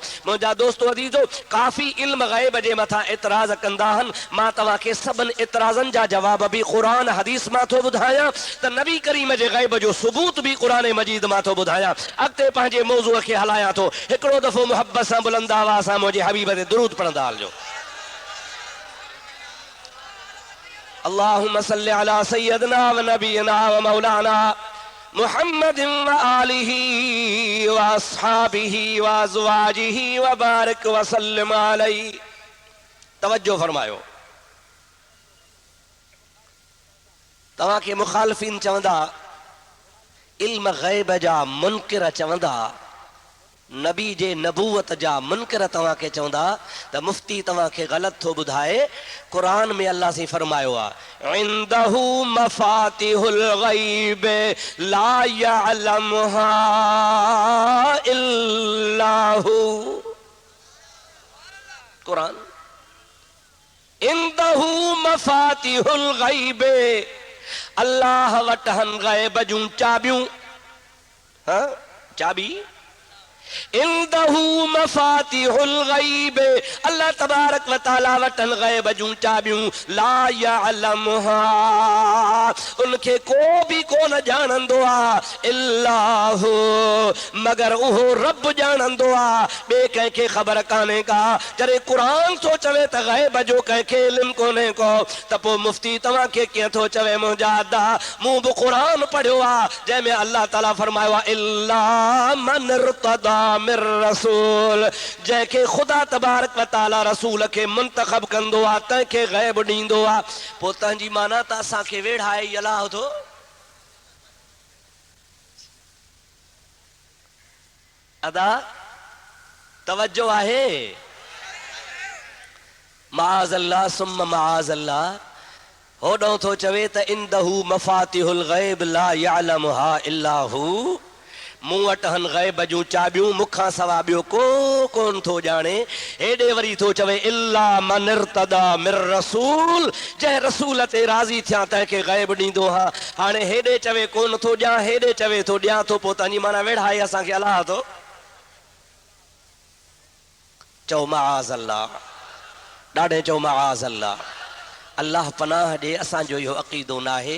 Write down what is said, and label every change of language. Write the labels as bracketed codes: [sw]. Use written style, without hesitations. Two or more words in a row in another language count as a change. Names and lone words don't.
[sd] मुंहिंजा दोस्तो अदीज़ो काफ़ी इल्म गैब जे मथां एतिराज़ कंदा आहिनि। मां तव्हांखे सभिनि एतिराज़नि जा जवाब बि क़ुरान हदीस मां थो ॿुधायां त नबी करीम जे गैब जो सबूत बि क़ुरान मजीद मां थो ॿुधायां। अॻिते पंहिंजे मौज़ूअ खे हलायां थो। हिकिड़ो दफ़ो मुहबत सां बुलंद आवाज़ सां मुंहिंजे हबीब ते दुरूद पढ़ंदा हलिजो। [ar] اللهم صل على سيدنا ونبينا ومولانا محمد وآله وأصحابه وأزواجه وبارك وسلم عليه. [sd] तवज्जो फरमायो। तव्हांखे मुखालिफ़ीन चवंदा इल्म गैब जा मुनकिर चवंदा नबी जे नबूवत जा मुनकिर तव्हांखे चवंदा त मुफ्ती तव्हांखे ग़लति थो ॿुधाए। क़ुरान में अल्लाह से फरमायो आहे [ar] عنده مفاتح الغيب لا يعلمها إلا هو. [sd] क़ुरान [ar] عنده مفاتح الغيب [sd] अल्लाह वटि हन गैब जूं चाबियूं। हाँ चाबी [ar] عنده مفاتح الغيب الله تبارك وتعالى [sd] वटन गैब जूं चाबियूं [ar] لا يعلمها [sd] उनखे को भी कोन ॼाणंदो आहे [ar] إلا هو [sd] मगर उहो रब ॼाणंदो आहे ॿिए कंहिंखे ख़बर कान्हे का। जॾहिं क़ुरान थो चवे त गैब जो कंहिंखे इल्मु कोन्हे को त पोइ मुफ्ती तव्हांखे कीअं थो चवे मुंहिंजा अदा मूं बि क़ुरान पढ़ियो आहे जंहिंमें अल्लाह ताला फरमायो आहे [ar] إلا من ارتضى من رسول [sd] जंहिंखे ख़ुदा [ar] تبارك وتعالى [sd] रसूल खे मुंतखब कंदो आहे तंहिंखे गैब ॾींदो आहे। पोइ तंहिंजी माना त असांखे वेढ़ाए अलाह थो। अदा तवज्जो आहे। [ar] معاذ الله ثم معاذ الله [sd] होॾो थो चवे त [ar] عنده مفاتح الغيب لا يعلمها إلا هو [sd] मूं वटि हन गैब जूं चाबियूं मूंखां सवा ॿियो को कोन थो ॼाणे। हेॾे वरी थो चवे [ar] إلا من ارتضى من رسول [sd] जंहिं रसूल ते राज़ी थियां तंहिंखे गैब ॾींदो हा। हाणे हेॾे चवे कोन थो ॼां हेॾे चवे थो ॾियां थो। पोइ तव्हांजी माना वेढ़ाए असांखे अलाह थो। चओ माअज़ल्लाह ॾाढे चओ माअज़ल्लाह। अल्लाह पनाह ॾे असांजो इहो अक़ीदो न आहे।